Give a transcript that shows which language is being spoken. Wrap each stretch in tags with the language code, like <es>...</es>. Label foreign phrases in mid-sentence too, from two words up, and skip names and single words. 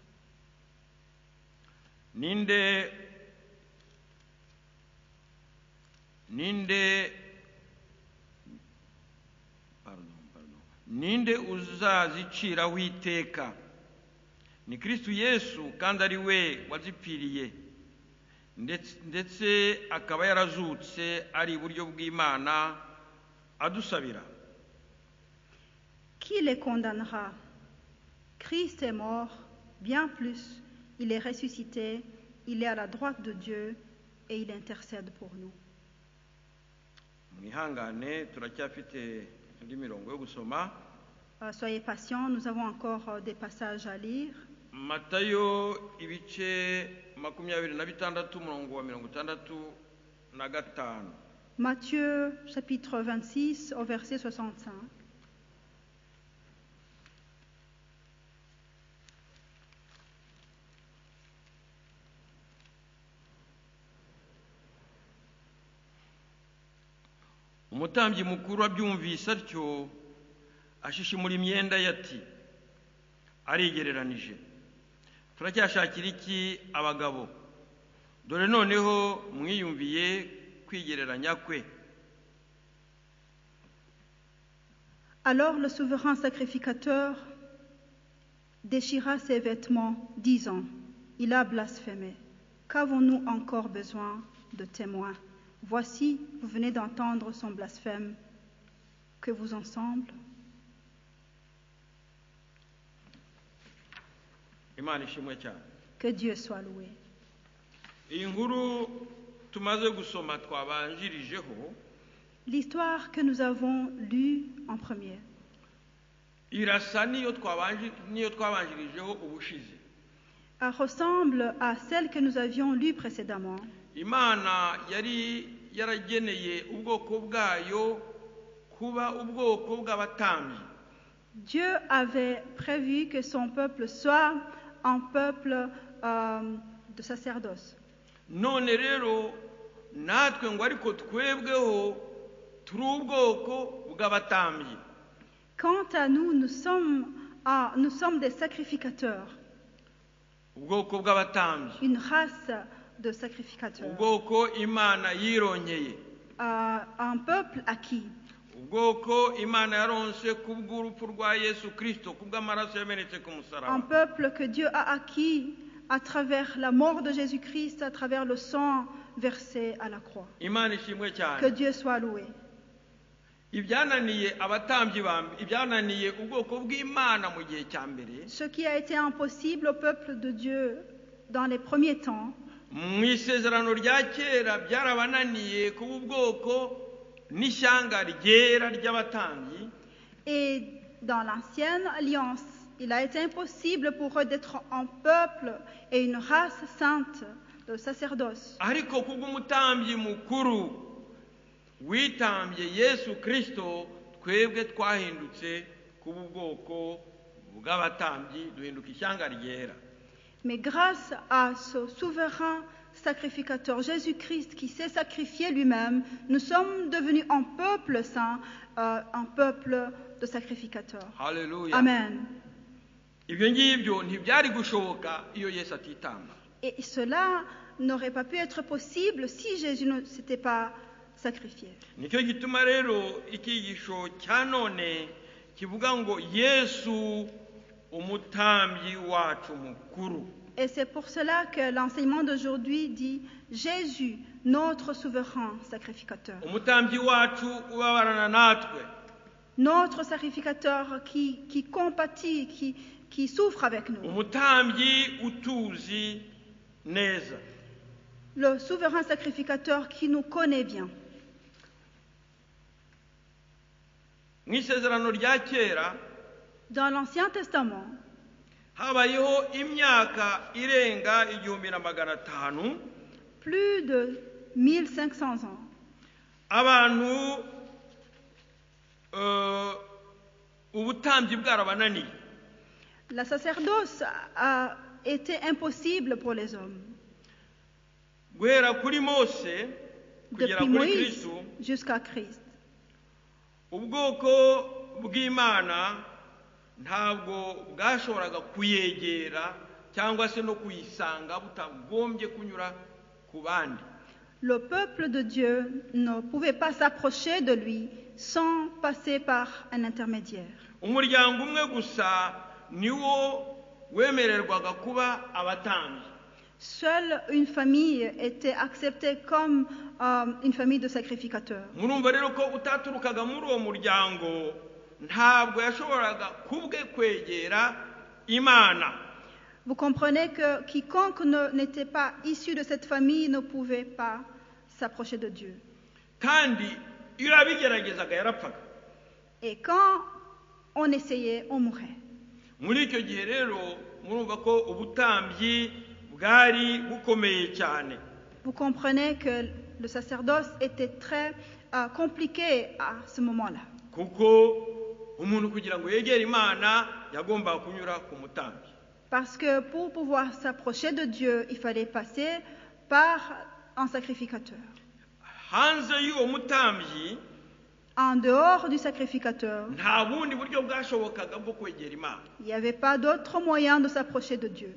<rw>Ninde uzaziciraho iteka? Ni Kristo Yesu, kandi ari we wazipfiriye ndetse akaba yarazutse ari iburyo bw'Imana adusabira.</rw> <fr>Qui les condamnera? Christ est mort, bien plus, il est ressuscité, il est à la droite de Dieu et il intercède pour nous.</fr> <rw>Mwihangane turacyafite indi mirongo yo gusoma.</rw> <fr>Soyez patients, nous avons encore des passages à lire.</fr> <rw>Matayo ibice 26 umurongo wa 65.</rw> <fr>Matthieu chapitre 26 au verset 65.</fr> <rw>Umutambyi mukuru abyumvise atyo ashishimura imyenda ye ati, arigereranije, turacyashakira iki abagabo? Dore noneho mwiyumviye kwigereranya kwe.</rw> <fr>Alors le souverain sacrificateur déchira ses vêtements, disant, il a blasphémé. Qu'avons-nous encore besoin de témoins? Voici, vous venez d'entendre son blasphème. Que vous ensemble?</fr> <rw>Imana ishimwe cyane.</rw> <fr>Que Dieu soit loué.</fr> <rw>Iyi nkuru tumaze gusoma twabanjirijeho</rw> <fr>L'histoire que nous avons lue en premier</fr> <rw>irasa niyo twabanjirijeho ubushize.</rw> <fr>ressemble à celle que nous avions lue précédemment.</fr> <rw>Imana yari yarageneye ubwoko bwayo kuba ubwoko bw'abatambyi.</rw> <fr>Dieu avait prévu que son peuple soit un peuple de sacerdoce.</fr> <rw>None rero natwe ngo ariko twebweho turi ubwoko bw'abatambyi.</rw> <fr>Quant à nous, nous sommes des sacrificateurs,</fr> <rw>Ubwoko bw'abatambyi.</rw> <fr>une race de sacrificateurs,</fr> <rw>Ubwoko Imana yironyeye.</rw> <fr>un peuple acquis,</fr> <rw>Ubwoko Imana yaronse kubw'urupfu rwa Yesu Kristo, kubw'amaraso yamenetse ku</rw> <fr>un</fr> <rw>musaraba.</rw> <fr>peuple que Dieu a acquis à travers la mort de Jésus-Christ, à travers le sang versé à la croix.</fr> <rw>Imana ishimwe</rw> <fr>Que</fr> <rw>cyane.</rw> <fr>Dieu soit loué.</fr> <rw>Ibyananiye abatambyi ibyananiye ubwoko bw'Imana mu gihe cya mbere,</rw> <fr>Ce qui a été impossible au peuple de Dieu dans les premiers temps,</fr> <rw>mu isezerano rya kera byarabananiye kuba ubwoko n'ishyanga ryera ry'abatambyi.</rw> <fr>et dans l'ancienne alliance, il a été impossible pour eux d'être un peuple et une race sainte de sacerdoce.</fr> <rw>Ariko kubw'umutambyi mukuru witambye Yesu Kristo, twebwe twahindutse kuba ubwoko bw'abatambyi, duhinduka ishyanga ryera.</rw> <fr>Mais grâce à ce souverain sacrificateur Jésus-Christ qui s'est sacrifié lui-même, nous sommes devenus un peuple saint, un peuple de sacrificateurs.</fr> <rw>Haleluya. Amen. Ibyo ngibyo ntibyari gushoboka iyo Yesu atitamba.</rw> <fr>Et cela n'aurait pas pu être possible si Jésus ne s'était pas sacrifié.</fr> <rw>Nicyo gituma rero icyigisho cya none kivuga ngo Yesu umutambyi wacu mukuru.</rw> <fr>Et c'est pour cela que l'enseignement d'aujourd'hui dit Jésus, notre souverain sacrificateur.</fr> <rw>Umutambyi wacu ubabarana natwe.</rw> <fr>Notre sacrificateur qui compatit, qui souffre avec nous.</fr> <rw>umutambyi utuzi neza.</rw> <fr>Le souverain sacrificateur qui nous connaît bien.</fr> <rw>Mu isezerano rya kera</rw> <fr>Dans l'Ancien Testament,</fr> <rw>habayeho imyaka irenga 1500</rw> <fr>plus de 1500 ans,</fr> <rw>abantu ubutambyi bwarabananiye.</rw> <fr>la sacerdoce a été impossible pour les hommes.</fr> <rw>Guhera kuri Mose kugera</rw> <fr>Depuis</fr> <rw>kuri</rw> <fr>Moïse</fr> <rw>Kristo,</rw> <fr>jusqu'à Christ.</fr> <rw>ubwoko bw'Imana ntabwo bwashoboraga kuyegera cyangwa se no kuyisanga butagombye kunyura ku bandi.</rw> <fr>Le peuple de Dieu ne pouvait pas s'approcher de lui sans passer par un intermédiaire.</fr> <rw>Umuryango umwe gusa niwo wemererwaga kuba abatambyi.</rw> <fr>Seule une famille était acceptée comme une famille de sacrificateurs.</fr> <rw>Murumva rero ko utaturukaga muri uwo muryango ntabwo yashoboraga kubwe kwegera Imana.</rw> <fr>Vous comprenez que quiconque n'était pas issu de cette famille ne pouvait pas s'approcher de Dieu.</fr> <rw>Kandi iyo abigeragezaga yarapfaga.</rw> <fr>Et quand on essayait, on mourait.</fr> <rw>Muri icyo gihe rero murumva ko ubutambyi bwari bukomeye cyane.</rw> <fr>Vous comprenez que le sacerdoce était très compliqué à ce moment-là.</fr> <rw>Kuko umuntu kugira ngo yegere Imana yagombaga kunyura ku mutambyi.</rw> <fr>Parce que pour pouvoir s'approcher de Dieu, il fallait passer par un sacrificateur.</fr> <rw>Hanze y'uwo mutambyi</rw> <fr>En dehors du sacrificateur,</fr> <rw>nta bundi buryo bwashobokaga bwo kwegera Imana.</rw> <fr>il n'y avait pas d'autre moyen de s'approcher de Dieu.</fr>